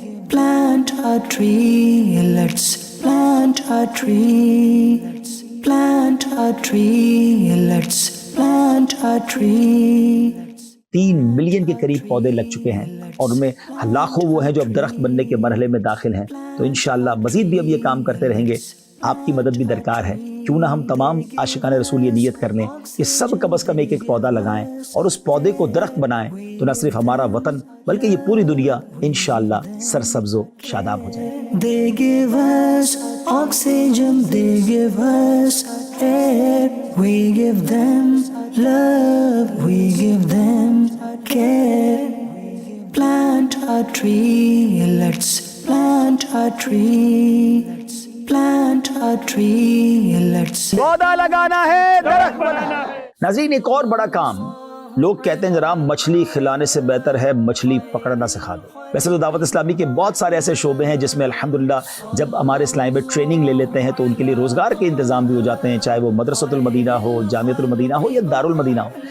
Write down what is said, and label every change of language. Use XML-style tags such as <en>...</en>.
<en>Plant a tree, let's plant a tree. Plant a tree, let's plant a tree.</en> <ur>3 million کے قریب پودے لگ چکے ہیں اور ان میں لاکھوں وہ ہیں جو اب درخت بننے کے مرحلے میں داخل ہیں. تو انشاءاللہ مزید بھی اب یہ کام کرتے رہیں گے. آپ کی مدد بھی درکار ہے. کیوں نہ ہم تمام عاشقان رسول یہ نیت کر لیں کہ سب کم از کم ایک ایک پودا لگائیں اور اس پودے کو درخت بنائیں, تو نہ صرف ہمارا وطن بلکہ یہ پوری دنیا انشاءاللہ سرسبز و شاداب ہو جائے.</ur> <en>They give us oxygen, they give us air, we give them love, we give them care. Plant a tree, let's plant a tree. Plant a tree, let's</en> <ur>پودا لگانا ہے, درخت بنانا ہے. ناظرین ایک اور بڑا کام, لوگ کہتے ہیں جناب مچھلی کھلانے سے بہتر ہے مچھلی پکڑنا سکھا دو. ویسے تو دعوت اسلامی کے بہت سارے ایسے شعبے ہیں جس میں الحمدللہ جب ہمارے اسلامی میں ٹریننگ لے لیتے ہیں تو ان کے لیے روزگار کے انتظام بھی ہو جاتے ہیں, چاہے وہ مدرسۃ المدینہ ہو, جامعۃ المدینہ ہو یا دارالمدینہ ہو.</ur>